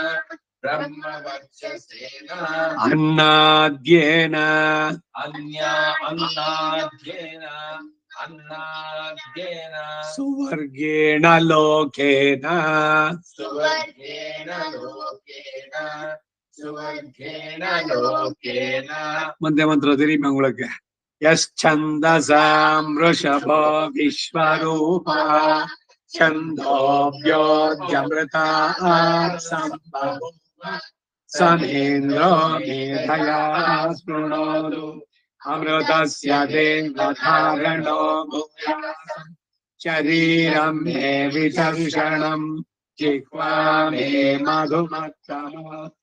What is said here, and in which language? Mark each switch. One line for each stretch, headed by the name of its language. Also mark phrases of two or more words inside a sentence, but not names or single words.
Sanskrit: अन्नाद्येन अन्नाद्येन सुवर्गेण लोकेन सुवर्गेण लोकेन
Kannada: ಮುಂದೆ ಮಂತ್ರ
Tamil: தெரியுமா உங்களுக்கு
Sanskrit: यश्छन्दसां वृषभो विश्वरूपा छन्दोऽभ्योऽजमृता सम्भवः समेन्द्रो मेधया शृणोतु अमृतस्य देवधारणो भूयात् शरीरं मे विदर्शनं जिह्वा मे मधुमत्तमः